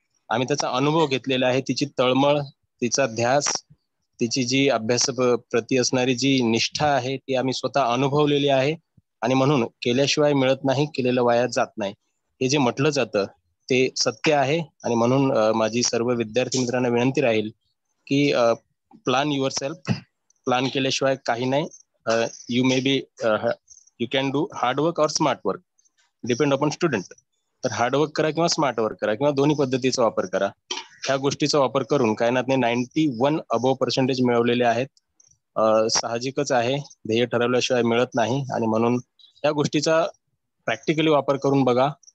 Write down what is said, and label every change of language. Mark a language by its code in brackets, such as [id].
[mr] आम्ही त्याचा अनुभव घेतलेला आहे. तिची तळमळ, तिचा ध्यास, तिची जी अभ्यास प्रती असणारी जी निष्ठा आहे ती आम्ही स्वतः अनुभवलेली आहे. आणि म्हणून केल्याशिवाय मिळत नाही, केलेलं वाया जात नाही हे जे म्हटलं जातं ते सत्य आहे. आणि म्हणून माझी सर्व विद्यार्थी मित्रांना विनंती राहील की [en] Plan yourself. [mr] प्लॅन केल्याशिवाय काही नाही. [en] You may be you can do hard work और smart work, depend upon student. [mr] तर हार्डवर्क करा किंवा स्मार्ट वर्क करा किंवा दोन्ही पद्धतीचा वापर करा. ह्या गोष्टीचा वापर करून कायनातने 91 अबोव पर्सेंटेज मिळवलेले आहेत. साहजिकच आहे, ध्येय ठरवल्याशिवाय मिळत नाही आणि म्हणून या गोष्टीचा प्रॅक्टिकली वापर करून बघा.